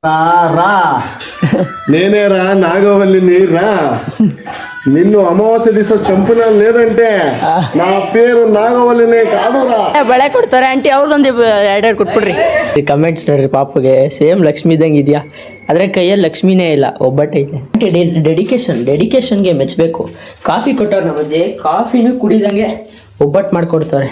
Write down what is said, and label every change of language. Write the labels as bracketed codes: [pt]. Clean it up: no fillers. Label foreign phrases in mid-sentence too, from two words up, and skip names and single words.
[te] రా నేనే రా నాగవల్లి నీరా నిన్ను అమావాస్య దిశ చంపిన లేదంటే నా పేరు నాగవల్లినే కాదురా. [kn] ಬಳೆ ಕೊಡ್ತಾರೆ ಆಂಟಿ, ಅವ್ರಿಗೊಂದು ಎರಡೆರಡು ಕೊಟ್ಬಿಡ್ರಿ. ಕಮೆಂಟ್ಸ್ ನೋಡ್ರಿ, ಪಾಪಗೆ ಸೇಮ್ ಲಕ್ಷ್ಮಿ ಇದ್ದಂಗೆ ಇದೆಯಾ, ಆದರೆ ಕೈಯಲ್ಲಿ ಲಕ್ಷ್ಮಿನೇ ಇಲ್ಲ, ಒಬ್ಬಟ್ಟೈತೆ. ಡೆಡಿಕೇಶನ್ಗೆ ಮೆಚ್ಚಬೇಕು. ಕಾಫಿ ಕೊಟ್ಟವ್ರು ನಮ್ಮ ಅಜ್ಜಿ, ಕಾಫಿನೂ ಕುಡಿದಂಗೆ ಒಬ್ಬಟ್ಟು ಮಾಡಿಕೊಡ್ತಾರೆ.